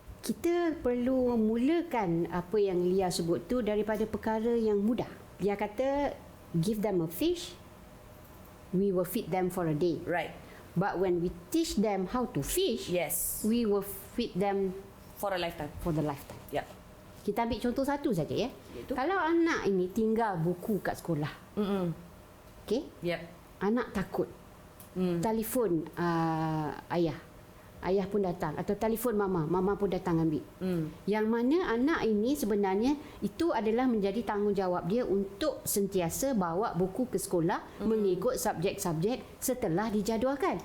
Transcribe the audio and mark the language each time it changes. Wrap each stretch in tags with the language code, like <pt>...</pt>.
<ms>Kita perlu mulakan apa yang Lia sebut tu daripada perkara yang mudah. Lia kata</ms> <en>give them a fish, we will feed them for a day. Right. But when we teach them how to fish, we will feed them for a lifetime. For the lifetime. Yep.</en> <ms>Kita ambil contoh satu saja ya. Kalau anak ini tinggal buku kat sekolah. Okey? Anak takut. Telefon ayah pun datang atau telefon mama pun datang ambil. Yang mana anak ini sebenarnya itu adalah menjadi tanggungjawab dia untuk sentiasa bawa buku ke sekolah mengikut subjek-subjek setelah dijadualkan.</ms>